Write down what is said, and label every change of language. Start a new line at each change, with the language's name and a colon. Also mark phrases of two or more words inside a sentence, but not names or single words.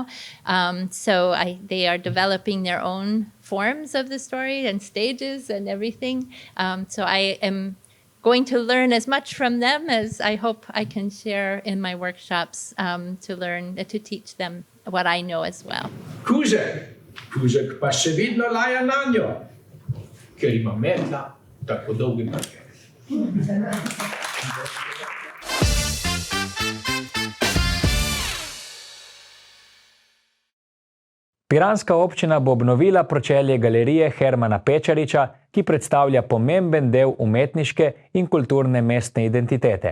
English: They are developing their own forms of the story and stages and everything. So I am going to learn as much from them as I hope I can share in my workshops to teach them what I know as well.
Slovenian: Kužek pa še vidno laja nanjo, ker ima metla tako dolgi prge. Piranska občina bo obnovila pročelje galerije Hermana Pečariča, ki predstavlja pomemben del umetniške in kulturne mestne identitete.